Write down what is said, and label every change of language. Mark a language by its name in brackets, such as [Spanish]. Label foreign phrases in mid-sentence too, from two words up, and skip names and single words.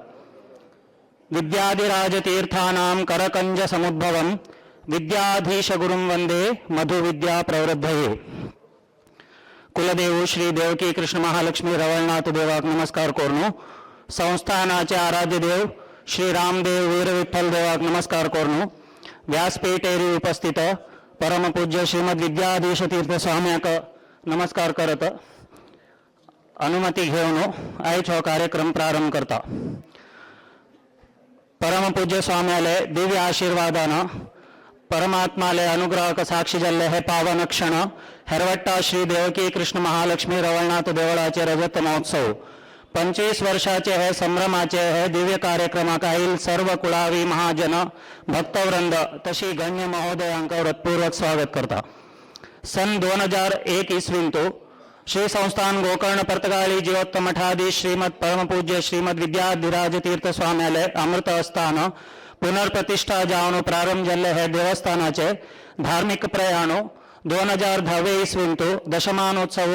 [Sanskrit] विद्याधिराजतीर्थानां करकञ्जसमुद्भवं विद्याधीशगुरुं वन्दे मधुविद्या प्रवृद्धये [Konkani] कुलदेव श्री देवकी कृष्ण महालक्ष्मी रवळनाथ देवाक नमस्कार कोरनो संस्थानाचे आराध्य देव श्री रामदेव वीर विठ्ठल देवाक नमस्कार कोरनो व्यासपीठेरी उपस्थित परमपूज्य श्रीमद विद्याधीश तीर्थ स्वाम्याक नमस्कार करत अनुमती घेऊन आयचो कार्यक्रम प्रारंभ करता परमपूज्य स्वाम्याले दिव्य आशीर्वादान परमात्माले अनुग्रहक साक्षी जाल्ले हे पावन क्षण हेरवट्टा श्री देवकी कृष्ण महालक्ष्मी रवळनाथ देवळाचे रजत महोत्सव 25 वर्षाचे हे संभ्रमाचे हे दिव्य कार्यक्रमाक आयिल सर्व कुळावी महाजन भक्तवृंद तशी गण्य महोदयांक हृत्पूर्वक स्वागत करता सन 2001 इसवींतू श्री संस्थान गोकर्ण पर्तगाळी जीवोत्तम मठाधीश श्रीमद परमपूज्य श्रीमद विद्याधिराज तीर्थ स्वाम्याले अमृत स्थान पुनर्प्रतिष्ठा जावन प्रारंभ जाल्ले हे देवस्थानाचे धार्मिक प्रयाणो 2010 इसवींतू दशमानोत्सव